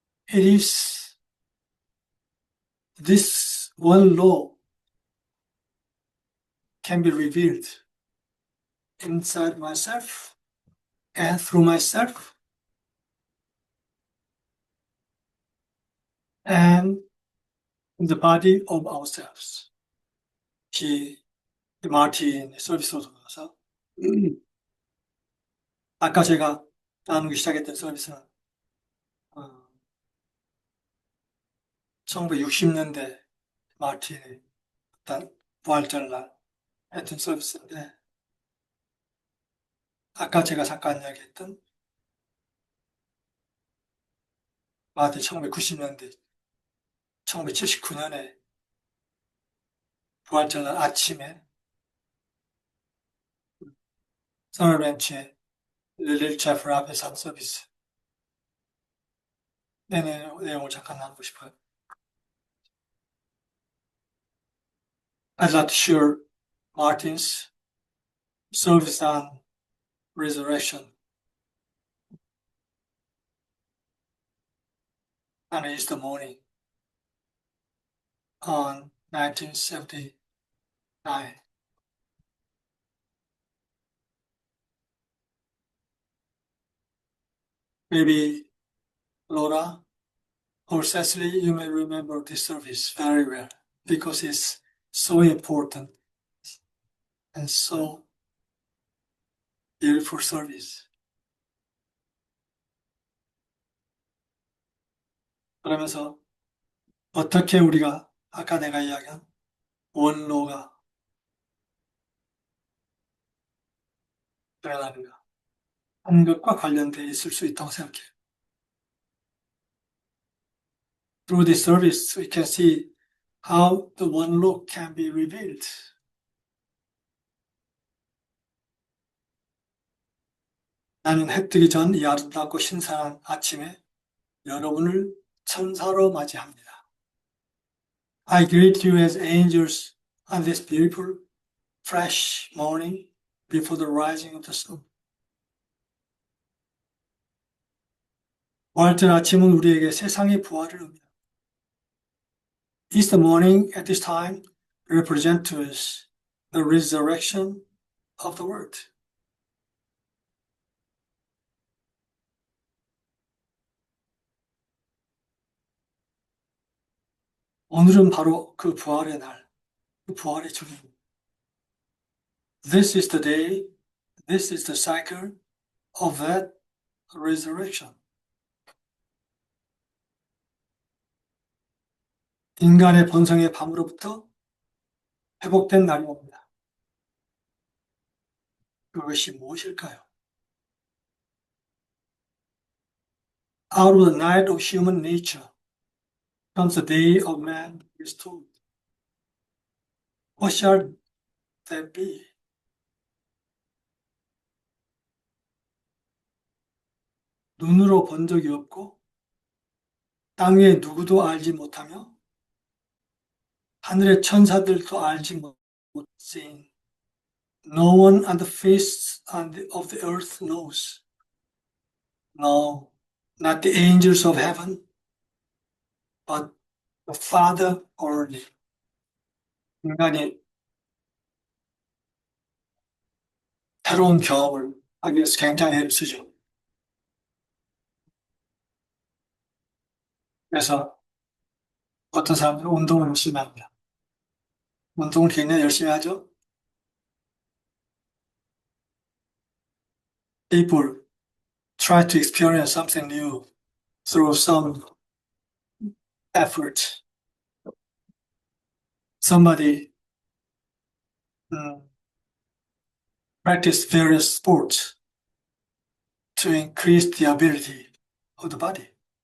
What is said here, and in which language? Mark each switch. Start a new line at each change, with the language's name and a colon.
English: It is this one law can be revealed inside myself and through myself and in the body of ourselves.
Korean: 마틴 서비스로 돌아가서 아까 제가 나누기 시작했던 서비스는 1960년대 마틴이 어떤 부활절날 했던 서비스인데, 아까 제가 잠깐 이야기했던 마틴 1990년대, 1979년에 부활절날 아침에 서널벤치에 릴리 체프 앞에서 한 서비스. 내용을 잠깐 나누고 싶어요.
English: I'd like to share Martin's service on resurrection on Easter morning on 1979. Maybe Laura or Cecily, you may remember this service very well because it's so important and so beautiful service.
Korean: 그러면서 어떻게 우리가 아까 내가 이야기한 원로가 일어나는가 하는 것과 관련되어 있을 수 있다고 생각해요.
English: Through this service, we can see how the one law can be revealed.
Korean: 나는 해 뜨기 전 이 아름답고 신선한 아침에 여러분을 천사로 맞이합니다.
English: I greet you as angels on this beautiful, fresh morning before the rising of the sun.
Korean: 월든 아침은 우리에게 세상의 부활을 의미합니다.
English: Easter morning at this time represent to us the resurrection of the world.
Korean: 오늘은 바로 그 부활의 날, 그 부활의 주입니다.
English: This is the day, this is the cycle of that resurrection.
Korean: 인간의 본성의 밤으로부터 회복된 날이 옵니다. 그것이 무엇일까요?
English: Out of the night of human nature comes the day of man restored. What shall that be?
Korean: 눈으로 본 적이 없고 땅에 누구도 알지 못하며 하늘의 천사들도 알지 못한
English: No one on the face of the earth knows. No, not the angels of heaven, but the Father only.
Korean: 인간이 새로운 경험을 하기 위해서 굉장히 애를 쓰죠. 그래서 어떤 사람들은 운동을 열심히 합니다. 운동을 굉장히 열심히 하죠.
English: People try to experience something new through some effort. Somebody practice various sports to increase the ability of the body.